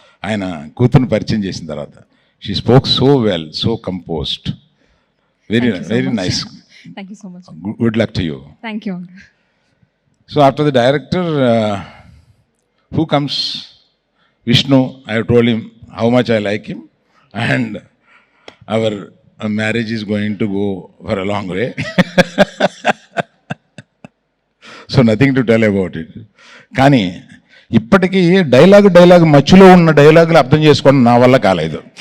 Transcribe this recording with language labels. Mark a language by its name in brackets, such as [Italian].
[Telugu] ఆయన కూతురుని పరిచయం చేసిన తర్వాత [English] She spoke so well, so composed, very nice. Thank you so much. Good luck to you. Thank you, uncle. So after the director, who comes? Vishnu. I have told him how much I like him, and our marriage is going to go for a long way. So nothing to tell about it. [Telugu] కానీ ఇప్పటికీ dialogue మధ్యలో ఉన్న డైలాగులు అర్థం చేసుకోవడం నా వల్ల కాలేదు.